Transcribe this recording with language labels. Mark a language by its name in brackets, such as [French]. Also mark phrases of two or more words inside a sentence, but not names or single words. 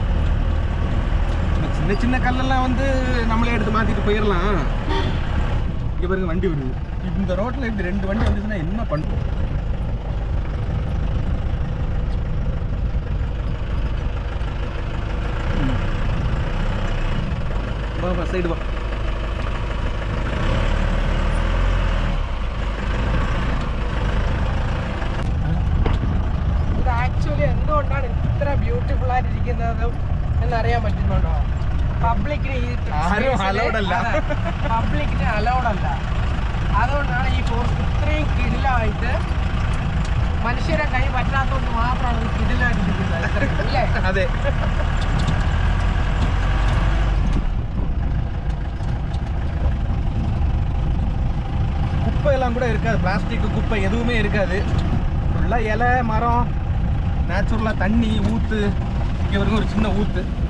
[Tamil] சின்ன சின்ன கல்லெல்லாம் வந்து நம்மளே எடுத்து மாற்றிட்டு போயிடலாம். இங்கே பாருங்க வண்டி வருது. இந்த ரோட்டில் இப்படி 2 வண்டி வந்துச்சுன்னா என்ன பண்ணுவோம்? வா சைடு வா. [Malayalam] ഇത് ആക്ച്വലി എന്തുകൊണ്ടാണ് ഇത്ര ബ്യൂട്ടിഫുൾ ആയിട്ടിരിക്കുന്നതും എന്നറിയാൻ പറ്റുന്നുണ്ടോ? പബ്ലിക്കിന് ഈ പബ്ലിക്കിന് അലൗഡ് അല്ല. അതുകൊണ്ടാണ് ഈ ഫോറസ്റ്റ് ഇത്രയും കിടിലായിട്ട് മനുഷ്യരെ കൈ പറ്റാത്തതുകൊണ്ട് മാത്രമാണ് ഇത് കിടിലായിട്ടിരിക്കുന്നത് അല്ലേ? അതെ. [Tamil] குப்பையெல்லாம் கூட இருக்காது, பிளாஸ்டிக் குப்பை எதுவுமே இருக்காது. ஃபுல்லாக இலை மரம், நேச்சுரலாக தண்ணி ஊற்று. இங்கே வரைக்கும் ஒரு சின்ன ஊற்று.